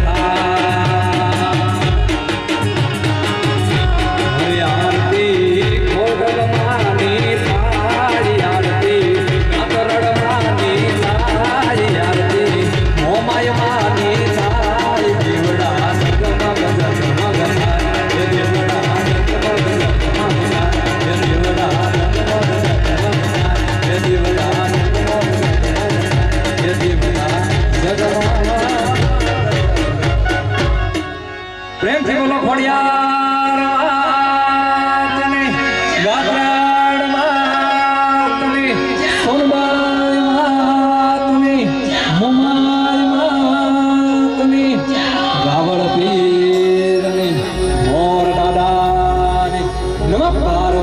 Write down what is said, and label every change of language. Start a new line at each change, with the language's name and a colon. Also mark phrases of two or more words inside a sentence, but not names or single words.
Gujarati: આરતી ખોડલ માની થારી આરતી કાતરડ માની થારી આરતી મોમાય માની થારી જીવડા જગમગ જગમગ જીવડા
Hindi: प्रेम से बोलो
Gujarati: ખોડિયાર માતની ગાત્રાડ માતની સોનબાઈ માતની મુમાઈ માતની રાવણ પીરની મોર દાદાની નમઃ